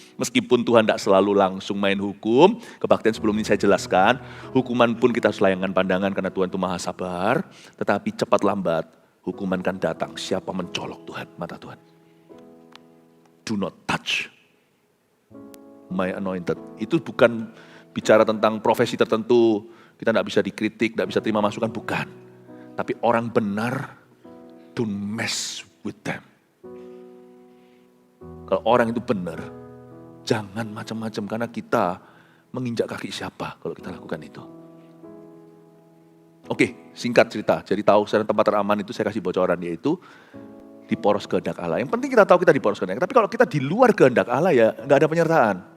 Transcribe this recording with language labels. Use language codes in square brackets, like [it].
[id] Meskipun Tuhan tidak selalu langsung main hukum, kebaktian sebelum ini saya jelaskan, hukuman pun kita harus layangkan pandangan karena Tuhan itu maha sabar, tetapi cepat lambat, hukuman kan datang. Siapa mencolok Tuhan, mata Tuhan? [en] Do not touch my anointed. [id] Itu bukan bicara tentang profesi tertentu, kita tidak bisa dikritik, tidak bisa terima masukan, bukan. Tapi orang benar, [en] don't mess with them. [id] Kalau orang itu benar, jangan macam-macam karena kita menginjak kaki siapa kalau kita lakukan itu. Oke, singkat cerita. Jadi tahu sekarang tempat teraman itu saya kasih bocoran, yaitu di poros kehendak Allah. Yang penting kita tahu kita di poros kehendak. Tapi kalau kita di luar kehendak Allah ya nggak ada penyertaan.